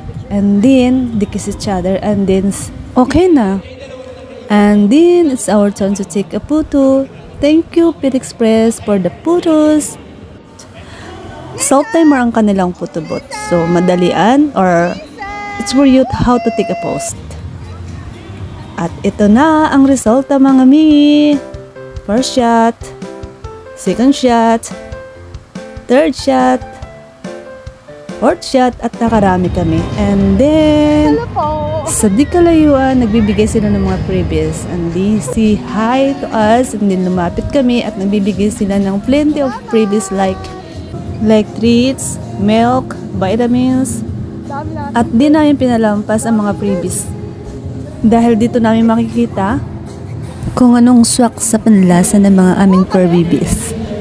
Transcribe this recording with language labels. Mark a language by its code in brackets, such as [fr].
[en] And then, they kiss each other and then, okay na. And then, it's our turn to take a photo. Thank you, Pet Express, for the photos. [tl] Self-timer ang kanilang photobooth. So, madalian or it's for you how to take a post. At ito na ang resulta mga mi. [en] First shot, second shot, third shot, fourth shot, [tl] at nakarami kami. And then, sa di kalayuan, nagbibigay sila ng mga freebies. [en] And they say hi to us. And then [tl] lumapit kami at nagbibigay sila ng [en] plenty of freebies like treats, milk, vitamins. [tl] At di namin pinalampas ang mga freebies. Dahil dito namin makikita kung anong swak sa panlasa ng mga aming fur babies.